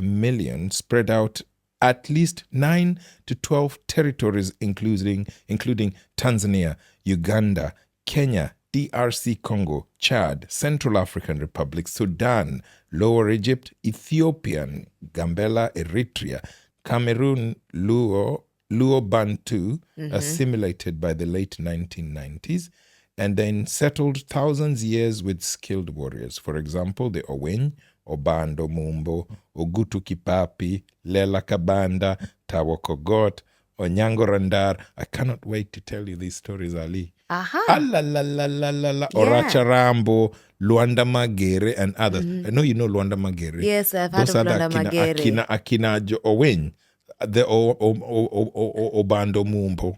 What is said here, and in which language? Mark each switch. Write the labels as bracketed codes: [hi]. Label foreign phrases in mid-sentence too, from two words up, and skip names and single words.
[en] million spread out at least 9 to 12 territories, including Tanzania, Uganda, Kenya, DRC Congo, Chad, Central African Republic, Sudan, Lower Egypt, Ethiopian, Gambela, Eritrea, Cameroon Luo Bantu assimilated by the late 1990s and then settled thousands years with skilled warriors. For example, the Owen, Obando Mumbo, Ogutu Kipapi, Lela Kabanda, Tawokogot, Onyango Randar. I cannot wait to tell you these stories, Ali. Oracha Rambo, Luanda Magere, and others. I know you know Luanda Magere. Yes, I've heard of Luanda Magere. Akina Owen, the Obando Mumbo.